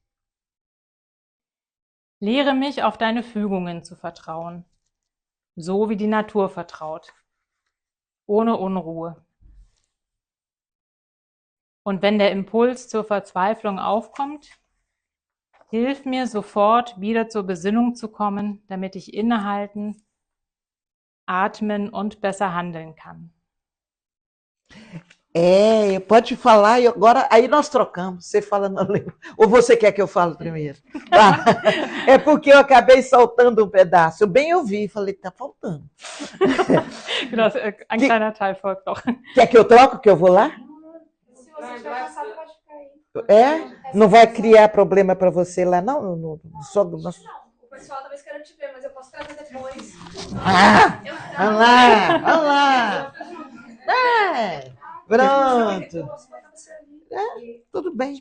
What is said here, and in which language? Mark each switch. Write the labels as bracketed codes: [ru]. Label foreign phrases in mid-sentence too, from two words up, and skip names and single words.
[de] Lehre mich, auf deine Fügungen zu vertrauen, so wie die Natur vertraut, ohne Unruhe. Und wenn der Impuls zur Verzweiflung aufkommt, hilf mir sofort wieder zur Besinnung zu kommen, damit ich innehalten, atmen und besser handeln kann. [pt] Pode falar e agora aí nós trocamos. Você fala na língua. Ou você quer que eu fale primeiro? Tá. É porque eu acabei soltando um pedaço. Eu bem ouvi, falei, tá faltando. [de] Genau, ein kleiner Teil folgt noch. [pt] Quer que eu troco, que eu vou lá? Se você estiver cansado, pode ficar aí. Não vai criar problema para você lá, não? Não, o pessoal talvez queira te ver, mas eu posso trazer depois. Vamos lá. Pronto. Tudo bem.